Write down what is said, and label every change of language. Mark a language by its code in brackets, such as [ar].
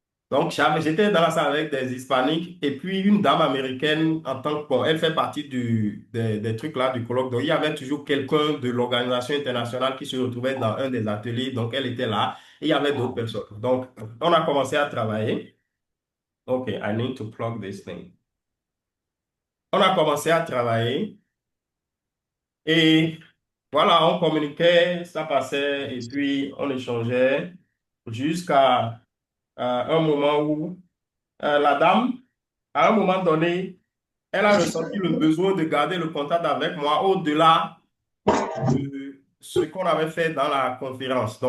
[fr] Donc, j'étais dans la salle avec des hispaniques et puis une dame américaine en tant que, bon, elle fait partie des trucs là, du colloque. Donc, il y avait toujours quelqu'un de l'organisation internationale qui se retrouvait dans un des ateliers. Donc, elle était là et il y avait d'autres personnes. Donc, on a commencé à travailler. [en] OK, I need to plug this thing. [fr] On a commencé à travailler et voilà, on communiquait, ça passait et puis on échangeait jusqu'à un moment où la dame, à un moment donné, elle a ressenti le besoin de garder le contact avec moi au-delà de ce qu'on avait fait dans la conférence.